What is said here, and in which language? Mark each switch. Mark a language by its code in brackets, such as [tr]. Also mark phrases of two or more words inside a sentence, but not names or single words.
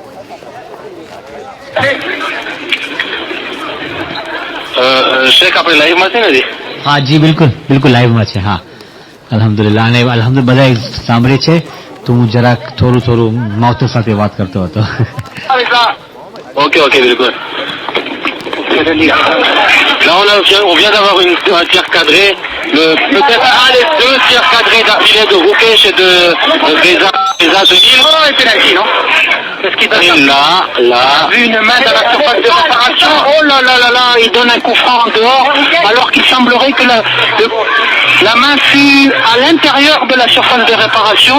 [gu] શેખ આપણે લાઈવમાં છે ને? હા જી બિલકુલ લાઈવમાં છે. હા અલ્હમ્દુલિલ્લાહ. અને અલ્હમ્દુલિલ્લાહ બધાએ સાંભળે છે, તો હું જરાક થોડું માવતર સાથે વાત કરતો હતો. Ok, બિલકુલ. [fr] Là, on vient d'avoir un tir cadré. Peut-être les deux tirs cadrés d'affilée de Roukesh et de Reza Deville. Oh, et pénalty, non? Parce qu'il donne là. Une main dans la surface de réparation. Oh là là là là, il donne un coup franc en dehors, alors qu'il semblerait que la main fut à l'intérieur de la surface de réparation.